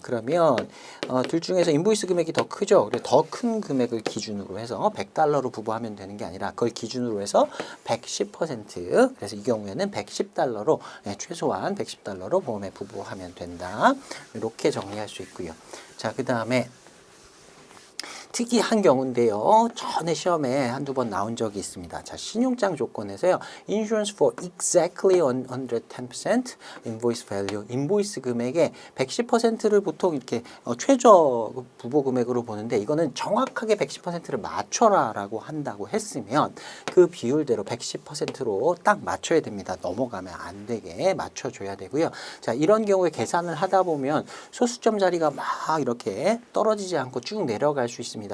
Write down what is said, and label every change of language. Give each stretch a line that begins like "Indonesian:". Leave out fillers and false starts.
Korean: 그러면 둘 중에서 인보이스 금액이 더 크죠. 그래서 더 큰 금액을 기준으로 해서 $100로 부부하면 되는 게 아니라 그걸 기준으로 해서 110% 그래서 이 경우에는 $110로 최소한 $110로 보험에 부부하면 된다. 이렇게 정리할 수 있고요. 자, 그 다음에 특이한 경우인데요. 전에 시험에 한두 번 나온 적이 있습니다. 자, 신용장 조건에서요.
English: Insurance for exactly 110% invoice value.
Korean: 인보이스 금액의 110%를 보통 이렇게 최저 부보 금액으로 보는데 이거는 정확하게 110%를 맞춰라라고 한다고 했으면 그 비율대로 110%로 딱 맞춰야 됩니다. 넘어가면 안 되게 맞춰줘야 되고요. 자, 이런 경우에 계산을 하다 보면 소수점 자리가 막 이렇게 떨어지지 않고 쭉 내려갈 수 있습니다.